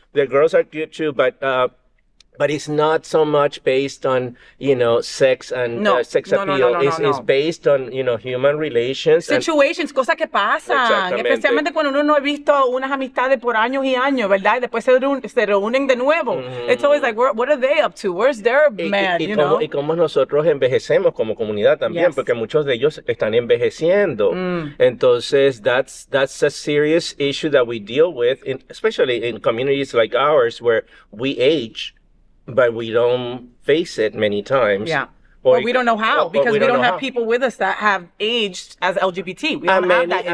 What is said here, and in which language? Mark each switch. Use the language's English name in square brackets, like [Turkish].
[English] The girls are cute too, but it's not so much based on, sex and sex appeal. It's based on, human relations. [Spanish] Situations, cosas que pasan. Especialmente cuando uno no ha visto unas amistades por años y años, ¿verdad? Y después se reúnen de nuevo. [English] It's always like, what are they up to? Where's their man, [Spanish] y cómo nosotros envejecemos como comunidad también, porque muchos de ellos están envejeciendo. [English] Entonces, that's a serious issue that we deal with, especially in communities like ours where we age, but we don't face it many times. Yeah. Or we don't know how, because we don't have people with us that have aged as LGBT. We don't have that history.